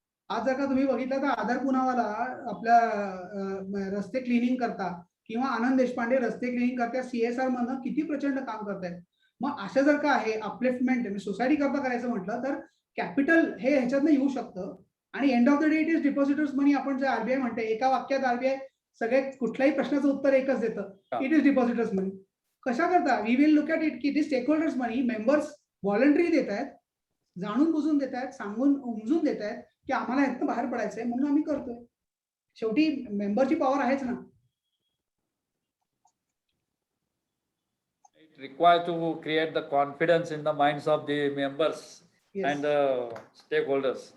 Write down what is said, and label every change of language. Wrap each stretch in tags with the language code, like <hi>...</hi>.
<mr>आज जर का तुम्ही बघितलं तर आधार पुनावाला आपल्या रस्ते क्लिनिंग करता किंवा आनंद देशपांडे रस्ते क्लिनिंग करता CSR मधनं किती प्रचंड काम करतायत. मग असं जर का आहे अपलिफ्टमेंट सोसायटी करता करायचं म्हटलं तर कॅपिटल हे ह्याच्यातनं येऊ शकतं आणि</mr> <en>End of the day it is depositors money.</en> <mr>आपण जे आरबीआय म्हणते एका वाक्यात आरबीआय सगळे कुठल्याही प्रश्नाचं उत्तर एकच देतं,</mr> <en>It is depositors money.</en> <mr>कशा करता</mr> <en>We will look at it की it is stakeholders money.</en> <mr>Members voluntary देत आहेत, जाणून बुजून देत आहेत, सांगून उमजून देत आहेत की आम्हाला ह्यातनं बाहेर पडायचंय म्हणून आम्ही करतोय. शेवटी मेंबरची पॉवर आहेच ना.</mr> <en>It required to create the confidence in the minds of the members and the stakeholders.</en>